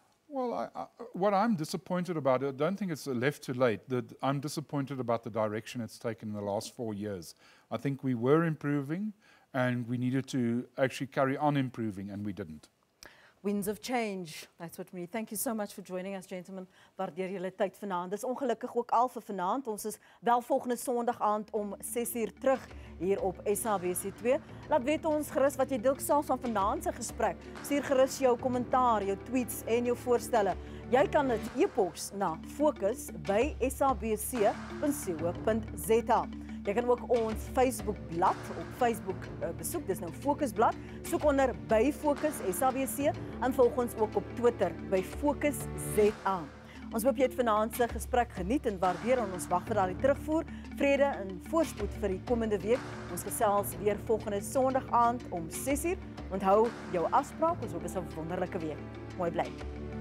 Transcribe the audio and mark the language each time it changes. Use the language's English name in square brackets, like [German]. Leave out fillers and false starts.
[English] Well, what I'm disappointed about, I don't think it's left too late. I'm disappointed about the direction it's taken in the last 4 years. I think we were improving and we needed to actually carry on improving, and we didn't. Winds of change, that's what we need. Thank you so much for joining us, gentlemen. [Afrikaans] Waardeer julle tyd vanaand. Dis ongelukkig ook al vir vanaand. Ons is wel volgende Sondag aand om 6:00 terug hier op SABC 2. Laat weet ons gerus wat jy dink self van vanaand se gesprek. Stuur gerus jou kommentaar, jou tweets en jou voorstelle. Jy kan dit e-pos na fokus@sabc.co.za. Jy kan ook ons Facebookblad op Facebook besoek. Dis nou Fokusblad. Soek onder by Fokus SABC en volg ons ook op Twitter by Fokus ZA. Ons hoop jy het vanaand se gesprek geniet en waardeer, en ons wag vir daardie terugvoer. Vrede en voorspoed vir die komende week. Ons gesels weer volgende Sondag aand om 6:00. Onthou jou afspraak, ons hoop dit is 'n wonderlike week. Mooi bly.